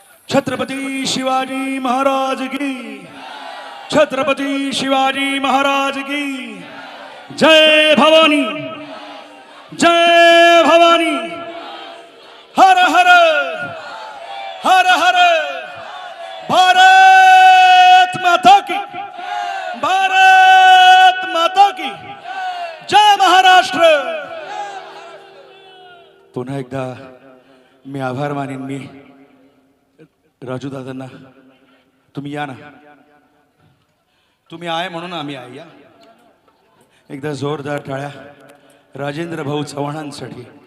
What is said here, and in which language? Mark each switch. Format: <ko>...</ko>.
<hi>छत्रपती शिवाजी महाराज की, छत्रपती शिवाजी महाराज की जय भवानी, जय भवानी. हर हर हर हर. भारत माता की, भारत माता की जय. महाराष्ट्र.</hi> <mr>पुन्हा एकदा मी आभार मानेन. मी राजू दादांना, तुम्ही या ना, तुम्ही आहे म्हणून आम्ही आहे. या एकदा जोरदार टाळ्या राजेंद्र भाऊ चव्हाणांसाठी.</mr>